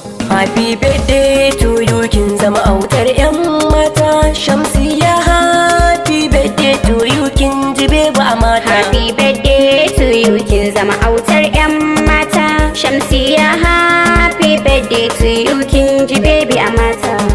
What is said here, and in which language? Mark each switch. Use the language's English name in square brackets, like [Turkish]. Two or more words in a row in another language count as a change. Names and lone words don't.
[English] Happy birthday to you, [Hausa] kin zama autar 'yan mata. Shamsiyya, [English] happy birthday to you, [Hausa] kin ji baby a mata. [English] Happy birthday to you, [Hausa] kin zama autar 'yan mata. Shamsiyya, [English] happy birthday to you, [Hausa] kin ji baby a mata.